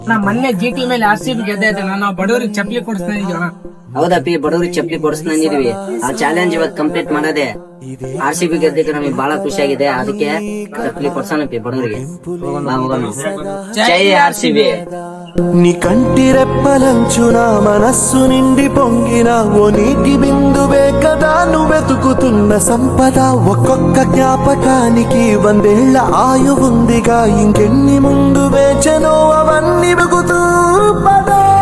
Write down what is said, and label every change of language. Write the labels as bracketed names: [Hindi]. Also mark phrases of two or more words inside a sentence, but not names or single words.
[Kannada] ಮೊನ್ನೆ GT ಮೇಲೆ RCB ಗೆದ್ದೈತೆ. ನಾವು ಬಡವರಿಗೆ ಚಪ್ಪಲಿ ಕೊಡಿಸ್ತಾ ಇದೀವಿ. ಹೌದಪ್ಪಿ, ಬಡವ್ರಿಗೆ ಚಪ್ಪಲಿ ಕೊಡಿಸ್ತಿದೀವಿ. ಆ ಚಾಲೆಂಜ್ ಇವತ್ತು ಕಂಪ್ಲೀಟ್ ಮಾಡದೆ. RCB ಗೆದ್ದಿದ್ದು ನಮಗೆ ಬಹಳ ಖುಷಿ ಆಗಿದೆ. ಅದಕ್ಕೆ ಚಪ್ಪಲಿ ಕೊಡ್ಸೋಣಪ್ಪಿ ಬಡವರಿಗೆ. [Telugu] జై RCB. నీ కంటి రెప్పలంచున మనస్సు నిండి పొంగిన ఓ నీటి బిందువే కదా నువ్వెతుకుతున్న సంపద. ఒక్కొక్క జ్ఞాపకానికి 100 ఏళ్ల ఆయువుందిగా, ఇంకెన్ని ముందు వేచనో అవన్నీ వెగుతూ పదా.